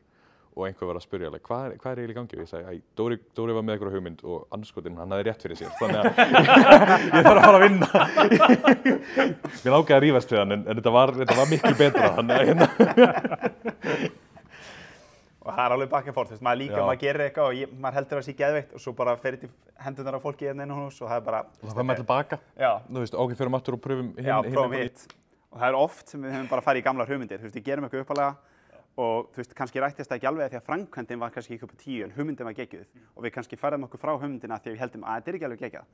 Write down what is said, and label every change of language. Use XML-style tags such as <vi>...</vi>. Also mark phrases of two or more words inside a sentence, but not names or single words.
<is>Og einhver var að spyrja alveg, hvað er eiginlega í gangi? Og ég sagði, Dóri var með einhverja hugmynd og andskotinn, hann hafði rétt fyrir sér. Þannig að ég þarf að fara að vinna. Mér ágæði að rífast við hann, en þetta var miklu betra.</is> <en>Og það er alveg back and forth,</en> <is>maður gerir eitthvað og maður heldur að það sé geðveikt og svo bara fer þetta í hendurnar á fólki hérna inn á hús og það er bara... Og það fer maður tilbaka. Já. Þú veist, ok, förum aftur og pröfum hinn. Já, prófum hitt. Og það er oft sem við höfum bara farið í gamlar hugmyndir. Við gerum eitthvað uppalega og kannski rættist það ekki alveg því að framkvæmdin var kannski ekki upp á 10 en hugmyndin var geggjuð og við kannski færðum okkur frá hugmyndina því að við heldum að þetta er ekki alveg geggjað.</is>